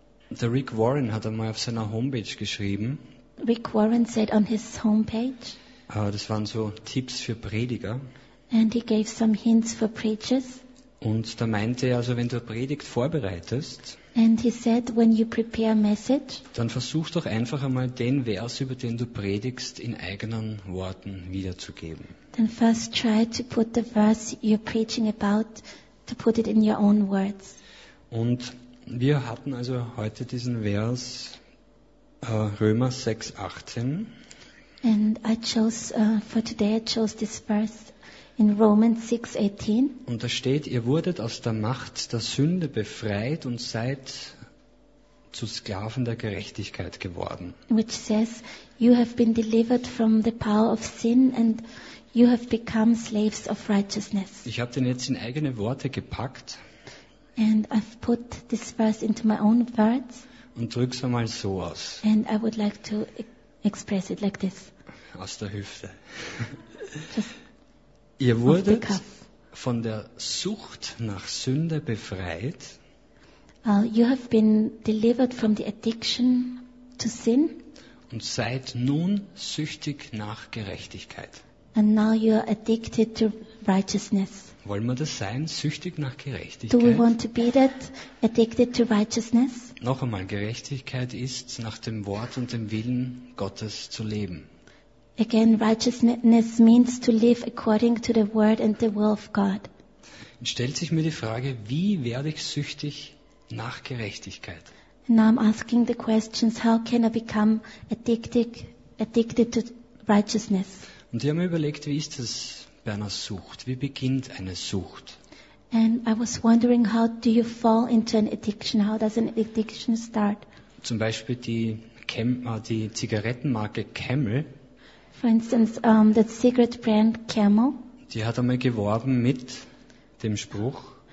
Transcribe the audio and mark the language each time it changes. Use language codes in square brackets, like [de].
[de] Der Rick Warren hat einmal auf seiner Homepage geschrieben. [en] Rick Warren said on his homepage. [de] Das waren so Tipps für Prediger. [en] And he gave some hints for preachers. [de] Und da meinte er, also wenn du Predigt vorbereitest. [en] And he said, when you prepare a message. [de] Dann versuch doch einfach einmal den Vers, über den du predigst, in eigenen Worten wiederzugeben. [en] Then first try to put the verse you're preaching about, to put it in your own words. [de] Und wir hatten also heute diesen Vers Römer 6, 18. [en] And I chose for today I chose this verse in Romans 6, 18. [de] Und da steht, ihr wurdet aus der Macht der Sünde befreit und seid zu Sklaven der Gerechtigkeit geworden. [en] Which says, you have been delivered from the power of sin and you have become slaves of righteousness. [de] Ich habe den jetzt in eigene Worte gepackt. [en] And I've put this verse into my own words. [de] Und drück's einmal so aus. [en] And I would like to express it like this. [de] Aus der Hüfte. Ihr wurdet von der Sucht nach Sünde befreit. [en] You have been delivered from the addiction to sin. [de] Und seid nun süchtig nach Gerechtigkeit. [en] And now you are addicted to righteousness. [de] Wollen wir das sein, süchtig nach Gerechtigkeit? [en] Do we want to be that, addicted to righteousness? [de] Noch einmal, Gerechtigkeit ist, nach dem Wort und dem Willen Gottes zu leben. [en] Again, righteousness means to live according to the word and the will of God. [de] Und stellt sich mir die Frage, wie werde ich süchtig nach Gerechtigkeit? [en] Now I'm asking the questions, how can I become addicted to righteousness? [de] Und ich habe mir überlegt, wie ist das bei einer Sucht? Wie beginnt eine Sucht? [en] And I was wondering, how do you fall into an addiction? How does an addiction start? [de] Zum Beispiel die Zigarettenmarke Camel. [en] For instance, the cigarette brand Camel. [de] Die hat einmal geworben mit dem Spruch.